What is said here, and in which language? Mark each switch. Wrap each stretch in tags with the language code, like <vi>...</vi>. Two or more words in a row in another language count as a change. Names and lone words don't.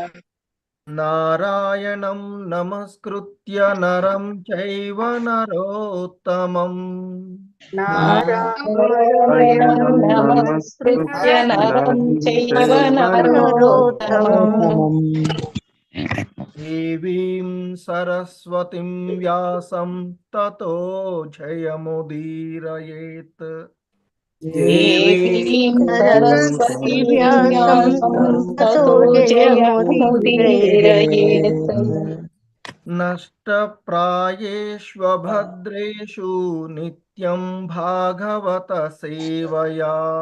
<sa>నారాయణం నమస్కృత్య నరం చైవ నరోత్తమం. నారాయణం నమస్కృత్య నరం చైవ నరోత్తమం. దేవీం సరస్వతిం వ్యాసం తతో జయముదీరయేత్. దేవీం సరస్వతి వ్యాసం తతో జయముదీరయేత్. నష్టప్రాయేష్వభద్రేషు నిత్యం భాగవత సేవయా.</sa>